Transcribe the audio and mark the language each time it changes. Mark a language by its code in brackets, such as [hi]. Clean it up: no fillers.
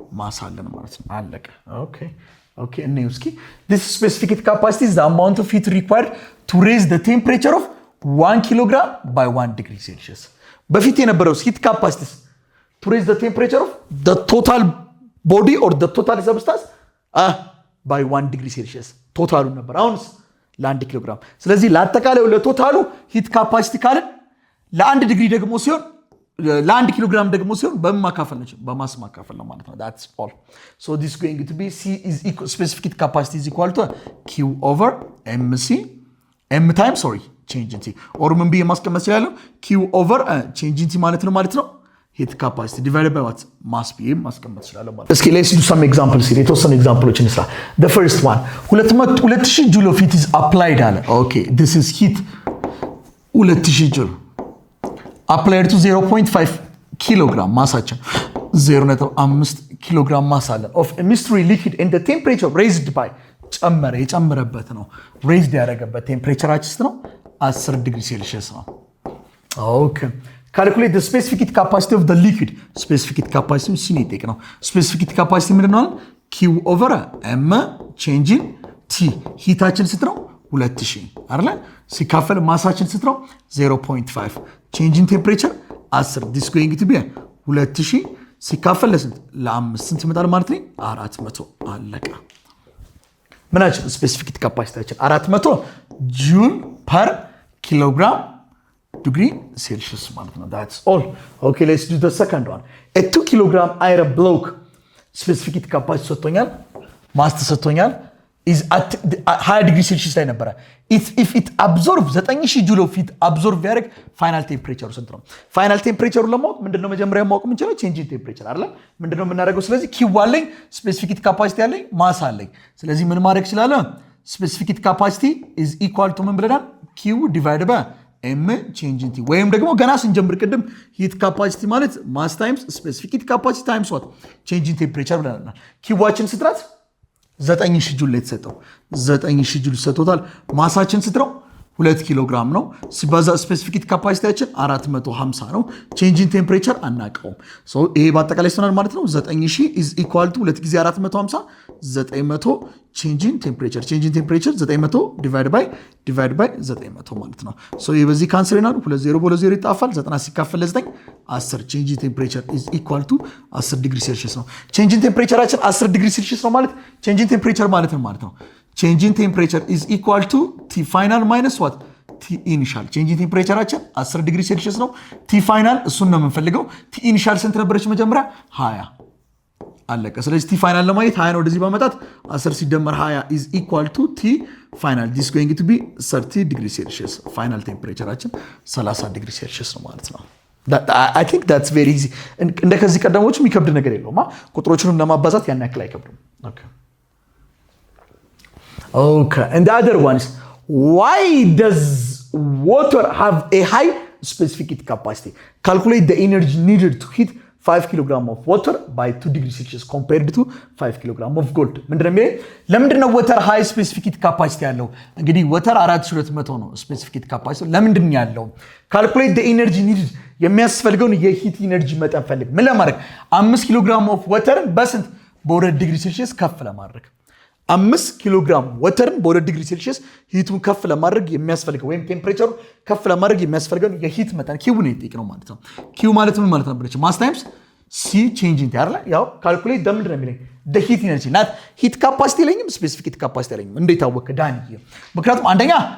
[am] ማስ አለን ማለት ነው። አለቀ። ኦኬ እንየው እስኪ [en] this specific heat capacity is the amount of heat required to raise the temperature of 1 kilogram by 1 degree Celsius። [am] በፊት የነበረው ሂት ካፓሲቲ [en] to raise the temperature of the total body or the total substance by 1 degree Celsius [am] ቶታሉ ነበር። አሁንስ ለ1 ኪሎ ግራም። ስለዚህ ለአጠቃላዩ ለቶታሉ ሂት ካፓሲቲ ካልን ለ1 ዲግሪ ደግሞ ሲሆን ለ1 ኪሎ ግራም ደግሞ ሲሆን በምን ማካፈል ነው? በማስ ማካፈል ነው ማለት ነው። [en] that's all. So this is going to be C is equal specific heat capacity is equal to Q over MC M times change in T or [am] ምን ብዬ ማስቀመጥ ይችላልው? [en] Q over change in T ማለት ነው heat capacity divided by what mass [am] ብዬ ማስቀመጥ ይችላልው ማለት። እስኪ [en] let's do some examples here። [am] የተወሰኑ ኤግዛምፕሎችን እንስራ። [en] the first one 2000 joule of heat is applied አለ። okay this is heat 2000 joule applied to 0.5 kilogram ማሳችን 0.5 kilogram ማስ አለን of a mystery liquid and the temperature raised by የጨመረበት ነው raised [am] ያደረገበት ቴምፕሬቸራችን ነው 10 ዲግሪ ሴልሺየስ ነው። [en] ኦኬ calculate the specific heat capacity of the liquid specific heat capacity [am] ሲኔቴክ ነው። [en] specific heat capacity [am] ምንድን ነው? [en] Q over M change in T [am] ሂታችን ስንት ነው? 2000 አይደል? ሲካፈል ማሳችን ስንት ነው? 0.5 [en] change in temperature 10 this going to be [am] 2000 ሲካፈል ለስንት? ለ5 ስንት ይመጣል ማለት ነው? 400 አለቀ። ምናችን ስፔሲፊክ ሂት ካፓሲቲያችን 400 ጁል ፐር ኪሎግራም ዲግሪ ሴልሺየስ ማለት ነው። [en] that's all. okay let's do the second one. a 2 kilogram iron block specific heat capacity [am] ሰጥቶኛል ማስ ተሰጥቶኛል [en] is at high degree Celsius ላይ ነበር። if it absorb 9000 joule of heat absorb [am] ያደርግ ፋይናል ቴምፕሬቸሩ ስንት ነው? ፋይናል ቴምፕሬቸሩ ለማወቅ ምንድነው መጀመሪያ ማወቅ የምንችለው? ቼንጅ ኢን ቴምፕሬቸር አይደል? ምንድነው የምናደርገው? ስለዚህ ኪው አለኝ ስፔሲፊክ ሂት ካፓሲቲ አለኝ ማስ አለኝ። ስለዚህ ምን ማድረግ ይችላል? ስፔሲፊክ ሂት ካፓሲቲ is equal to ምን ብለናል? ኪው ዲቫይድ ባይ ኤም ቼንጅ ኢን ቲ ወይም ደግሞ ገና ስንጀምር ቅድም ሂት ካፓሲቲ ማለት ማስ ታይምስ ስፔሲፊክ ሂት ካፓሲቲ ታይምስ ዋት ቼንጅ ኢን ቴምፕሬቸር ብለናል። ኪዋችን ስትራት 9000 ጁል ላይ ተሰጠው 9000 ጁል ተሰጥቶታል። ማሳችን ስንት ነው? 2 ኪሎ ግራም ነው ሲባዛ ስፔሲፊክ ሂት ካፓሲቲያችን 450 ነው ቼንጅ ኢን ቴምፕሬቸር አናቀውም ሶ ይሄ በአጠቃላይ ይሆናል ማለት ነው [en] 9000 is equal to [am] 2 ጊዜ 450 900 ቼንጅ ኢን ቴምፕሬቸር 900 ዲቫይድ ባይ 900 ማለት ነው ሶ ይሄ በዚህ ካንሰል ይሆናል 20 በ0 ይጣፋል 90 ሲካፈል ለ9 10 ቼንጅ ኢን ቴምፕሬቸር is equal to 10 ዲግሪ ሴልሺየስ ነው ቼንጅ ኢን ቴምፕሬቸራችን 10 ዲግሪ ሴልሺየስ ነው ማለት ቼንጅ ኢን ቴምፕሬቸር ማለት ነው [en] change in temperature is equal to T final minus what? T initial. [am] Change in temperature 10 ዲግሪ ሴልሺየስ ነው T final እሱን ነው የምንፈልገው T initial ስንት ነበረች መጀመሪያ 20 አለቀ ስለዚህ T final ለማየት 20 ነው ወደዚህ በመጣት 10 ሲደመር 20 is equal to T final [en] this is going to be [am] 30 ዲግሪ ሴልሺየስ final temperature 30 ዲግሪ ሴልሺየስ ነው ማለት ነው [en] I think that's very easy እንደ ከዚህ ቀደሞች የሚከብድ ነገር የለውም ቁጥሮቹንም ለማባዛት ያን ያክል አይከብድም Okay, and the other one is, why does water have a high specific heat capacity? Calculate the energy needed to heat 5 kilogram of water by 2 degrees Celsius compared to 5 kilogram of gold. [am] ለምንድነው [en] water high specific heat capacity [am] ያለው? እንግዲህ water 4200 ነው specific heat capacity ለምንድነው ያለው? [en] Calculate the energy needed [am] የሚያስፈልገውን የሂት ኢነርጂ መጠን ፈልግ። ምን ለማድረግ 5 kilogram of water በስንት በ2 ዲግሪ ሴልሺየስ ከፍ ለማድረግ 5 ኪሎ ግራም ወተርን በ2 ዲግሪ ሴልሺየስ ሂቱን ከፍ ለማድረግ የሚያስፈልገው ወይም ቴምፕሬቸሩ ከፍ ለማድረግ የሚያስፈልገው የሂት መጠን ኪው ነው ነው ማለት ነው ኪው ማለት ምን ማለት ነው ማስ ታይምስ ሲ ቼንጅ ኢን ታይር ላይ ያው ካልኩሌት ደምድ ነው የሚለኝ [en] the heat energy not heat capacity [am] ለኝም ስፔሲፊክ heat capacity ለኝም እንዴት አወቀ ዳንዬ ምክንያቱም አንደኛ